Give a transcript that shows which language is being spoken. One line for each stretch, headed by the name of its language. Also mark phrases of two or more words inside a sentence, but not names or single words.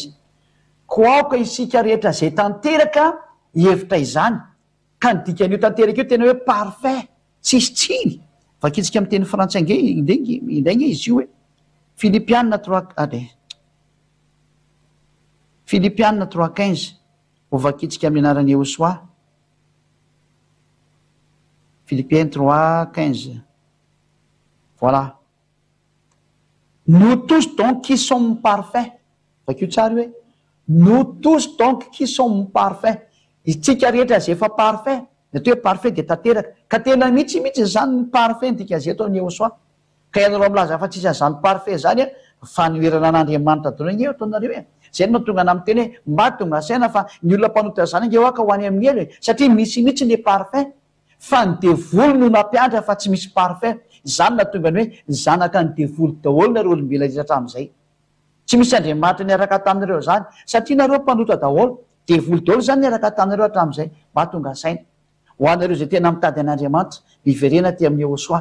Malagasy: izy ko aoka isika rehetra zay tanteraka hevitra izany ka ny dikan'io tanteraka io tena hoe parfait tsisy tsiny vakitsika amin'ny teny frantsay indray izy io hoe Philippiens 3:15 ho vakitsika amin'ny anaran'ny Yahosoa Philippiens 3:15
French: voilà nous tous donc qui sommes parfaits
Malagasy: vakio tsara hoe
French: nous tous donc qui sommes parfaits
Malagasy: itsika rehetra zay efa parfait natao hoe parfait de tanteraka ka tena mihitsy zany ny parfait ndikazay atao ny Yahosoa ka ianareo milaza fa tsisy an'izany parfait zany a fanoerana an'Andriamanitra dony eo ataonareo e zay no tonga na miteny hoe mba tonga saina fa ny olona mpanota zany nge hoaka ho any amin'ny elo e satria misy mihitsy le parfait fa ny devoly no nampianatra fa tsy misy parfait zany na tonga ny hoe zanaka ny devoly daholo nareo olombelona rehetra hatram'izay tsy misy andriamanitra niaraka taminareo zany satria nareo mpanota daholo de voly daholo zany niaraka taminareo hatramin'izay mahatonga saina ho anareo zay tena mitady an'andriamanitra miverena ty amin'ny Yahosoa.